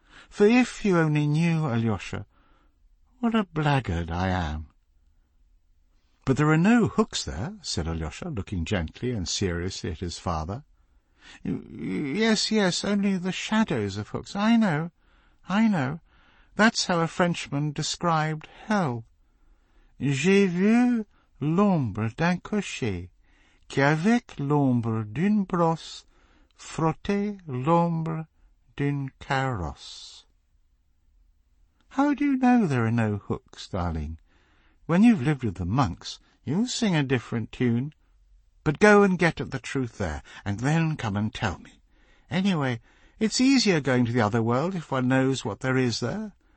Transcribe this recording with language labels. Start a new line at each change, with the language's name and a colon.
English: For if you only knew, Alyosha, what a blackguard I am. But there are no hooks there, said Alyosha, looking gently and seriously at his father. Yes, yes, only the shadows of hooks. I know, I know. That's how a Frenchman described hell.
French: J'ai vu l'ombre d'un cocher qui avec l'ombre d'une brosse frottait l'ombre d'une carrosse.
English: How do you know there are no hooks, darling? When you've lived with the monks, you'll sing a different tune. But go and get at the truth there, and then come and tell me. Anyway, it's easier going to the other world if one knows what there is there.